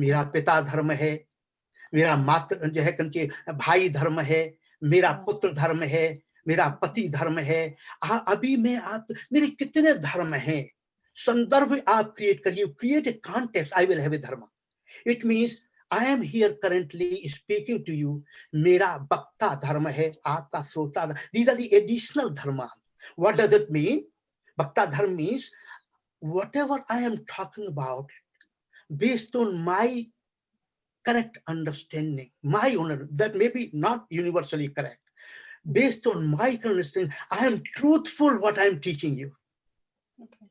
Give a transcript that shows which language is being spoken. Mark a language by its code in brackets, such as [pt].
[hi] मेरा पिता धर्म है, मेरा मातृ जो है उनके भाई धर्म है, मेरा पुत्र धर्म है, मेरा पति धर्म है. अभी मैं आप मेरे कितने धर्म हैं, संदर्भ आप क्रिएट करिए, create a context. [en] I will have a dharma. It means I am here currently speaking to you. [hi] मेरा वक्ता धर्म है, आपका श्रोता. [en] These are the additional dharma. What does it mean? Vakta dharma means whatever I am talking about, based on my correct understanding, my own, that may be not universally correct. Based on my understanding, I am truthful what I am teaching you. Okay.